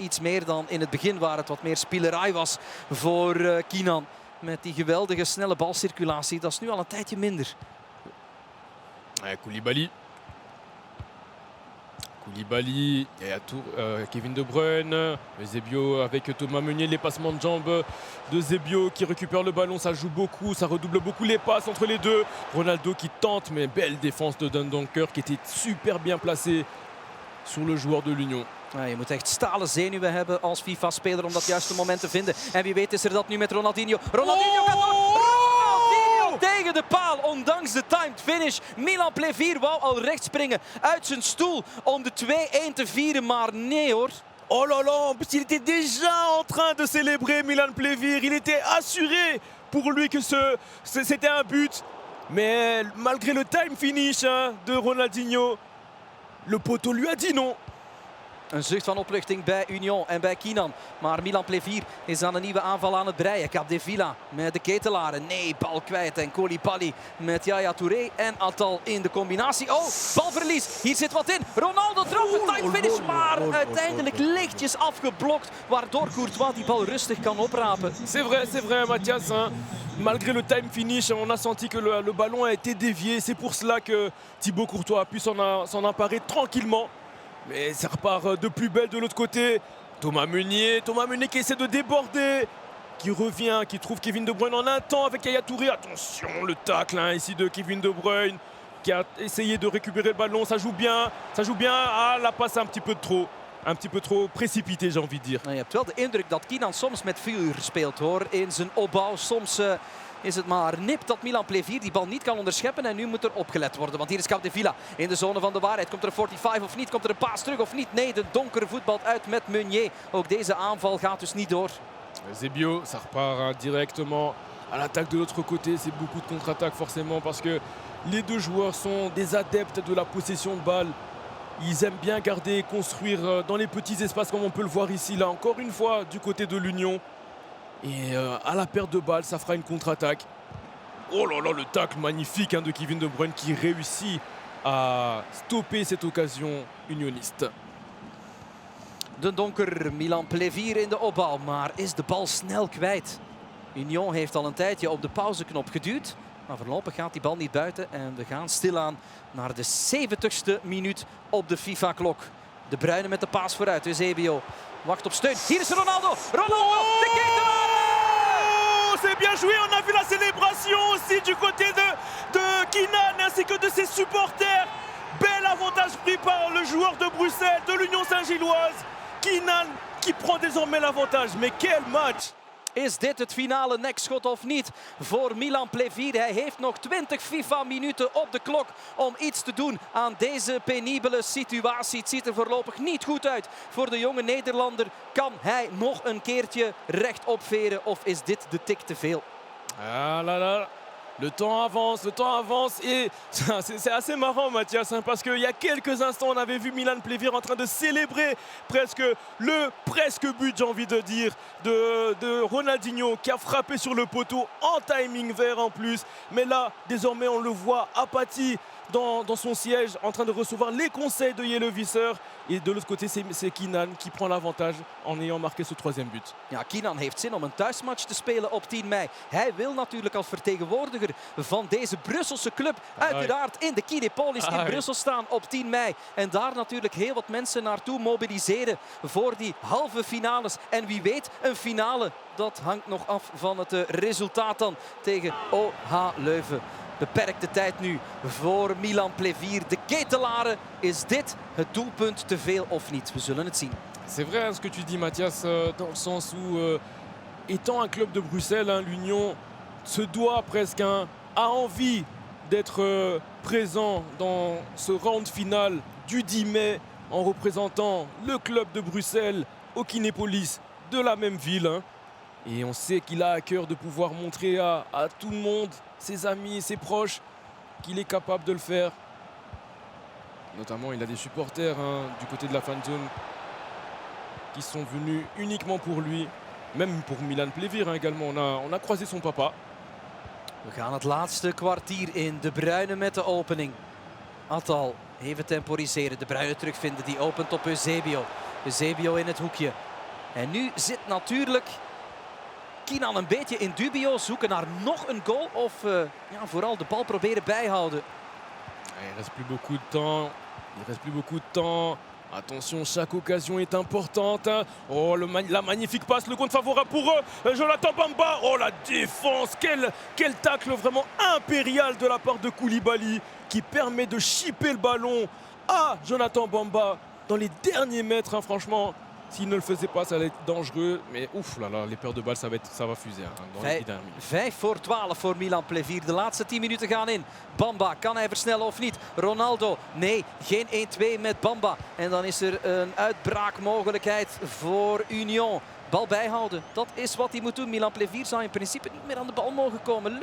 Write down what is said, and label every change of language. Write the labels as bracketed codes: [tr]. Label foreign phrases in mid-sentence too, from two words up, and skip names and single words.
[nl] Iets meer dan in het begin waar het wat meer spielerij was voor Kinan. Met die geweldige snelle balcirculatie. Dat is nu al een tijdje minder. Koulibaly. [fr] Kevin De Bruyne, Eusebio avec Thomas Meunier, les passements de jambes de Eusebio qui récupère le ballon, ça joue beaucoup, ça redouble beaucoup les passes entre les deux. Ronaldo qui tente, mais belle défense de Dendoncker qui était super bien placé sur le joueur de l'Union. [nl] Ja, je moet echt stalen zenuwen hebben als FIFA-speler om dat juiste moment te vinden. En wie weet is er dat nu met Ronaldinho. Ronaldinho gaat door! Ronaldinho tegen de paal, ondanks de timed finish. Milan Plevir wou al recht springen uit zijn stoel om de 2-1 te vieren, maar nee hoor. [fr] Oh là là, en plus il était déjà en train de célébrer Milan Plevir. Il était assuré pour lui que c'était un but. Mais malgré le time finish de Ronaldinho, le poteau lui a dit non. [nl] Een zucht van opluchting bij Union en bij Kinan. Maar Milan Plevir is aan een nieuwe aanval aan het breien. Capdevila met de ketelaren. Nee, bal kwijt. En Koulibaly met Yaya Touré en Attal in de combinatie. Oh, balverlies. Hier zit wat in. Ronaldo trap een time finish. Maar uiteindelijk lichtjes afgeblokt. Waardoor Courtois die bal rustig kan oprapen. [fr] C'est vrai Mathias. Malgré le time finish, on a senti que le ballon a été dévié. C'est pour cela que Thibaut Courtois a pu s'en emparer tranquillement. Mais ça repart de plus belle de l'autre côté. Thomas Meunier qui essaie de déborder, qui revient, qui trouve Kevin De Bruyne en un temps avec Yaya Touré. Attention, le tacle ici de Kevin De Bruyne qui a essayé de récupérer le ballon. Ça joue bien. Ah, la passe un petit peu trop précipitée, j'ai envie de dire. [nl] Nou, je hebt wel de indruk dat Kinan soms met vuur speelt hoor, in zijn opbouw. Soms is het maar nip dat Milan Plevir die bal niet kan onderscheppen. En nu moet er opgelet worden. Want hier is Capdevila in de zone van de waarheid. Komt er een 45 of niet? Komt er een paas terug of niet? Nee, de donkere voetbalt uit met Meunier. Ook deze aanval gaat dus niet door. [fr] Eusebio, ça repart directement à l'attaque de l'autre côté. C'est beaucoup de contre-attaque forcément parce que les deux joueurs sont des adeptes de la possession de balle. Ils aiment bien garder et construire dans les petits espaces comme on peut le voir ici. Là, encore une fois, du côté de l'Union. Et à la perte de balle, ça fera une contre-attaque. Oh là là, le tacle magnifique de Kevin De Bruyne qui réussit à stopper cette occasion unioniste. [nl] De donker Milan Plevir in de opbouw, maar is de bal snel kwijt. Union heeft al een tijdje op de pauzeknop geduwd. Maar voorlopig gaat die bal niet buiten en we gaan stilaan naar de 70ste minuut op de FIFA-klok. De Bruyne met de paas vooruit, Eusebio wacht op steun. Hier is Ronaldo, de ketelaar! [fr] C'est bien joué, on a vu la célébration aussi du côté de Kinan ainsi que de ses supporters. Bel avantage pris par le joueur de Bruxelles, de l'Union Saint-Gilloise. Kinan qui prend désormais l'avantage, mais quel match! [nl] Is dit het finale nekschot of niet voor Milan Plevir? Hij heeft nog 20 FIFA-minuten op de klok om iets te doen aan deze penibele situatie. Het ziet er voorlopig niet goed uit voor de jonge Nederlander. Kan hij nog een keertje rechtop veren of is dit de tik te veel? [fr] Ah là là. Le temps avance et c'est assez marrant Mathias parce qu'il y a quelques instants on avait vu Milan Plevir en train de célébrer presque but j'ai envie de dire de Ronaldinho qui a frappé sur le poteau en timing vert en plus. Mais là désormais on le voit apathie dans son siège en train de recevoir les conseils de Jelle Visser. Et de l'autre côté, c'est Kinan qui prend l'avantage en ayant marqué ce troisième but. [nl] Ja, Kinan heeft zin om een thuismatch te spelen op 10 mei. Hij wil natuurlijk als vertegenwoordiger van deze Brusselse club uiteraard in de Kinepolis in Brussel staan op 10 mei. En daar natuurlijk heel wat mensen naartoe mobiliseren voor die halve finales. En wie weet, een finale, dat hangt nog af van het resultaat dan tegen OH Leuven. Beperkte tijd nu voor Milan Plevir. De ketelaren, is dit het doelpunt te veel of niet? We zullen het zien. [fr] C'est vrai ce que tu dis Mathias, dans le sens où étant un club de Bruxelles, l'Union se doit presque, a envie d'être présent dans ce round final du 10 mai en représentant le club de Bruxelles au Kinepolis de la même ville. Hein. Et on sait qu'il a à cœur de pouvoir montrer à tout le monde, ses amis, ses proches, qu'il est capable de le faire. Notamment, il a des supporters du côté de la fan zone qui sont venus uniquement pour lui. Même pour Milan Plevir également. On a croisé son papa. [nl] We gaan het laatste kwartier in. De Bruyne met de opening. Attal even temporiseren. De Bruyne terugvinden. Die opent op Eusebio. Eusebio in het hoekje. En nu zit natuurlijk Kinan een beetje in dubio. Zoeken naar nog een goal. Of vooral de bal proberen bijhouden. [fr] Il reste plus beaucoup de temps. Attention, chaque occasion est importante. Oh, la magnifique passe, le compte favorable pour Jonathan Bamba. Oh, la défense, quel tacle vraiment impérial de la part de Koulibaly qui permet de chipper le ballon à Jonathan Bamba dans les derniers mètres. Hein, franchement, s'il ne le faisait pas, ça allait être dangereux. Mais ouf, là, les paires de balles, ça va fuser dans les 10 dernières minutes. [nl] 5 voor 12 voor Milan Plevir. De laatste 10 minuten gaan in. Bamba, kan hij versnellen of niet? Ronaldo, nee, geen 1-2 met Bamba. En dan is er een uitbraakmogelijkheid voor Union. Bal bijhouden, dat is wat hij moet doen. Milan Plevir zou in principe niet meer aan de bal mogen komen.